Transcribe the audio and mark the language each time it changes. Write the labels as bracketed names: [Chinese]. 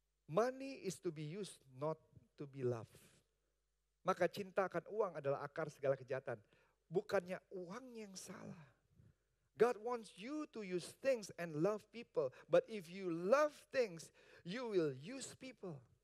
[English] Money is to be used, not to be loved. [Indonesian] Maka cinta akan uang adalah akar segala kejahatan. Bukannya uangnya yang salah. [English] God wants you to use things and love people. But if you love things, you will use people.